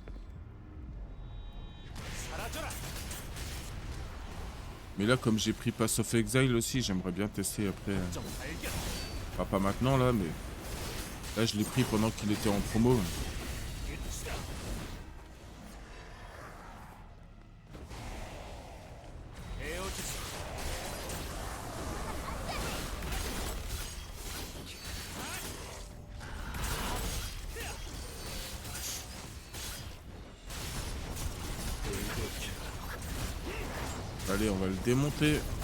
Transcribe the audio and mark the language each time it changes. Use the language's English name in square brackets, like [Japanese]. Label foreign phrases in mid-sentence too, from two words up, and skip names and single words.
[Korean] 사라져라. [French] Mais là comme j'ai pris Pass of Exile aussi, j'aimerais bien tester après. [Korean] 점 발견. [French] Enfin, pas maintenant là, mais... Là je l'ai pris pendant qu'il était en promo. [Korean] 끝이다. 베어주지. [French] Allez, on va le démonter.